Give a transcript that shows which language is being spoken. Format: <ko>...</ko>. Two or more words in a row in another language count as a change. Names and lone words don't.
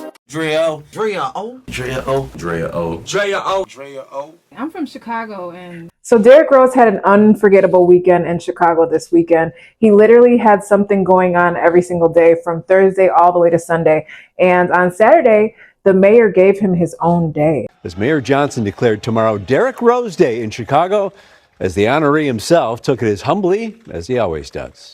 <en>Drea O. Drea O. Drea O. Drea O. Drea O. Drea O. I'm from Chicago, and So Derrick Rose had an unforgettable weekend in Chicago this weekend. He literally had something going on every single day from Thursday all the way to Sunday. And on Saturday, the mayor gave him his own day. As Mayor Johnson declared tomorrow Derrick Rose Day in Chicago, as the honoree himself took it as humbly as he always does.</en>